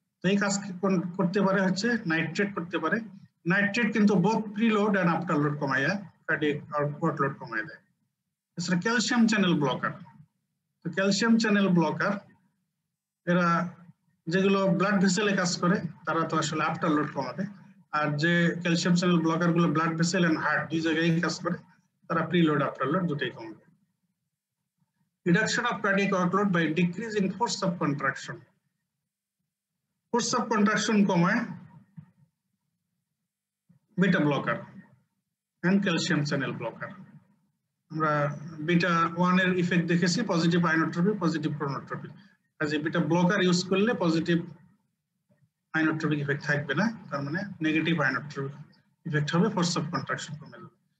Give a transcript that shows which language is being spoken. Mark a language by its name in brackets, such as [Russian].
[Bangla] তো এই কাজ করতে পারে হচ্ছে নাইট্রেট করতে পারে। নাইট্রেট কিন্তু both preload and আফটারলোড কমাইয়া cardiac outlawed কমাই দেয়। এছাড়া ক্যালসিয়াম চ্যানেল ব্লকার, তো ক্যালসিয়াম চ্যানেল ব্লকার এরা যেগুলো ব্লাড ভেসেলে কাজ করে তারা তো আসলে আফটার লোড কমাবে, আর যে ক্যালসিয়াম চ্যানেল ব্লকার গুলো ব্লাড ভেসেল এন্ড হার্ট দুই জায়গায় কাজ করে তারা প্রি লোড আফটার লোড দুটোই কমাবে। [English] Reduction of cardiac workload by decreasing force of contraction. Force of contraction [Bangla] কমায় beta blocker and calcium channel blocker. আমরা বিটা 1 এর ইফেক্ট দেখেছি পজিটিভ আইনোট্রপি, পজিটিভ ক্রোনোট্রপি। কাজে বিটা ব্লকার ইউজ করলে পজিটিভ আইনোট্রপিক ইফেক্ট থাকবে না, তার মানে নেগেটিভ আইনোট্রপিক ইফেক্ট হবে, ফোর্স অফ কন্ট্রাকশন কমে যাবে।